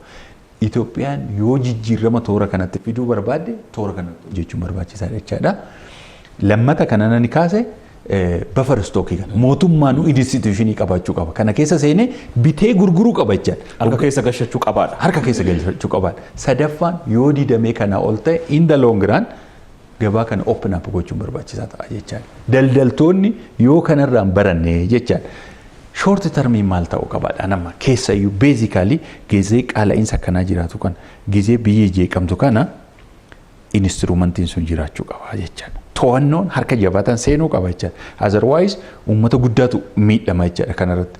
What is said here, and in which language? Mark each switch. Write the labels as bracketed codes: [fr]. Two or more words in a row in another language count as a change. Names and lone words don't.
[om] Itoophiyaan yoo jijjiirama toora kanatti fiduu barbaadde toora kanatti hojjechuun barbaachisaadha jechaadha. Lammata kanaan ni kaase [en] buffer stock [om] kana mootummaan instituushinii qabaachuu qaba. Kana keessa seenee bitee gurguruu qaba jechaadha. Harka keessa galchachuu qabaadha. Harka keessa galchachuu qabaadha. Sadaffaan yoo didamee kana ol ta'e [en] in the long run [om] gabaa kana [en] open up [om] gochuun barbaachisaa ta'a jechaadha. Daldaltoonni yoo kanarraan baranne jechaadha. [en] Short term [om] maal ta'uu qabaadha nama keessayyuu basically gizee qaala'insa akkanaa jiraatu kana gizee biyya jeeqamtu kana instrumentiin sun jiraachuu qaba jechaadha. To'annoon harka jabaatan seenuu qaba jechaadha. Otherwise uummata guddaatu miidhama jechaadha kanarratti.